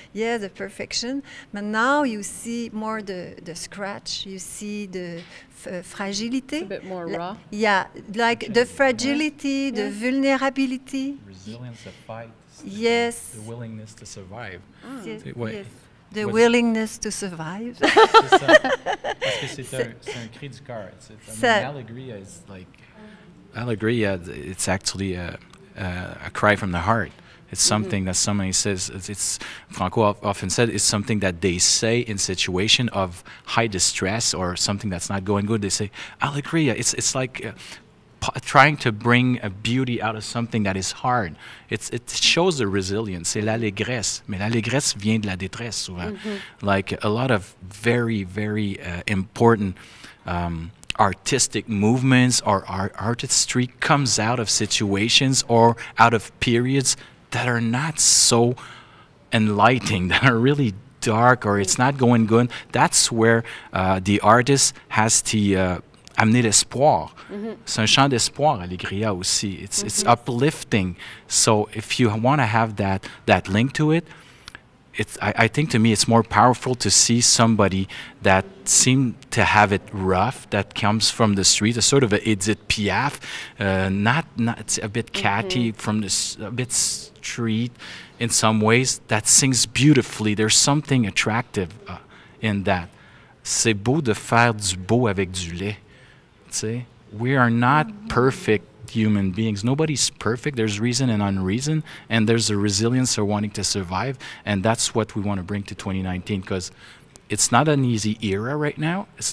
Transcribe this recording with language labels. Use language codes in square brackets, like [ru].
[en] Yeah, the perfection. But now you see more the scratch. You see the fragility. A bit more raw. Yeah, like the fragility, the vulnerability. Resilience to fight. Yes. The willingness to survive. Yes. Yes. The willingness to survive. [fr] Parce que c'est un cri du cœur. [en] Alegria is like. Alegria, it's actually a cry from the heart. It's something that somebody says, it's Franco often said, it's something that they say in situation of high distress or something that's not going good. They say, Alegria, it's like trying to bring a beauty out of something that is hard. It shows the resilience. [fr] C'est l'allégresse. Mais l'allégresse vient de la détresse souvent. [en] Like a lot of very, very important artistic movements or artistry comes out of situations or out of periods that are not so enlightening, that are really dark, or it's not going good. That's where the artist has to [fr] amener l'espoir. C'est un chant d'espoir, Alegria aussi. [en] It's uplifting. So if you want to have that link to it, I think to me it's more powerful to see somebody that seemed to have it rough, that comes from the street, a sort of a Edith Piaf, not a bit catty, from a bit street in some ways, that sings beautifully. There's something attractive in that. [fr] C'est beau de faire du beau avec du lait. Tu sais? [en] We are not perfect perfect human beings. Nobody's perfect. There's reason and unreason, and there's a resilience of wanting to survive, and that's what we want to bring to 2019, because it's not an easy era right now.